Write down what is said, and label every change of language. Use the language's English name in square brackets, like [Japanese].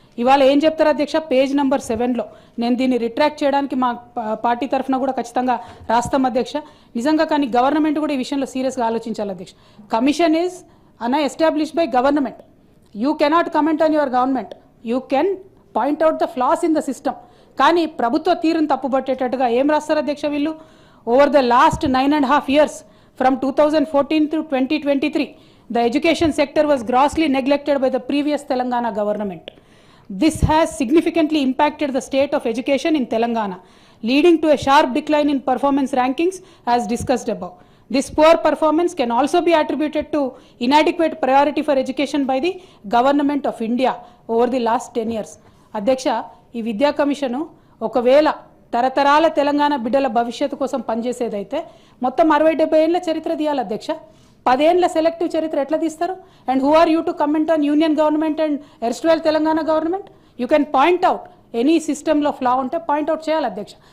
[Telugu] ఇవాళ ఏం చెప్తారు అధ్యక్ష, పేజ్ నెంబర్ 7లో నేను దీన్ని రిట్రాక్ట్ చేయడానికి మా పార్టీ తరఫున కూడా ఖచ్చితంగా రాస్తాం అధ్యక్ష. నిజంగా కానీ గవర్నమెంట్ కూడా ఈ విషయంలో సీరియస్గా ఆలోచించాలి అధ్యక్ష. [English] Commission is established by government. You cannot comment on your government, you can point out the flaws in the system. [Telugu] కానీ ప్రభుత్వ తీరును తప్పుపట్టేటట్టుగా ఏం రాస్తారు అధ్యక్ష వీళ్ళు, [English] Over the last 9.5 years from 2014 to 2023, the education sector was grossly neglected by the previous Telangana government. This has significantly impacted the state of education in Telangana, leading to a sharp decline in performance rankings as discussed above. This poor performance can also be attributed to inadequate priority for education by the government of India over the last 10 years. [Telugu] అధ్యక్ష, ఈ విద్యా commission ఒకవేళ తరతరాల తెలంగాణ బిడ్డల భవిష్యత్తు కోసం పనిచేసేదైతే మొత్తం 60-70 ఏళ్ళ చరిత్ర తీయాలి అధ్యక్ష. 10 ఏళ్ళ సెలెక్టివ్ చరిత్ర ఎట్లా తీస్తారు? [English] And who are you to comment on union government and erstwhile Telangana government? You can point out any [Telugu] సిస్టంలో ఫ్లా ఉంటే పాయింట్అవుట్ చేయాలి అధ్యక్ష.